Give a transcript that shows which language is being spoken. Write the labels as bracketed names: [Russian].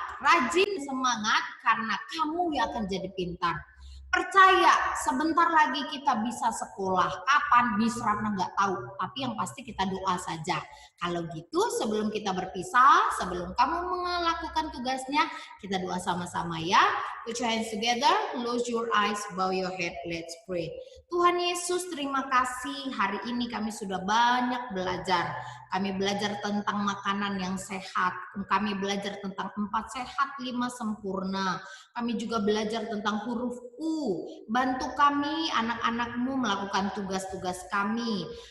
[Indonesian] rajin, semangat, karena kamu yang akan jadi pintar. Percaya, sebentar lagi kita bisa sekolah. Kapan? Miss Ratna nggak tahu, tapi yang pasti kita doa saja. Kalau gitu, sebelum kita berpisah, sebelum kamu melakukan tugasnya, kita doa sama-sama ya. [English] Put your hands together, close your eyes, bow your head, let's pray. [Indonesian] Tuhan Yesus, terima kasih. Hari ini kami sudah banyak belajar. Kami belajar tentang makanan yang sehat. Kami belajar tentang 4 sehat, 5 sempurna. Kami juga belajar tentang huruf U. Bantu kami, anak-anakmu melakukan tugas-tugas kami.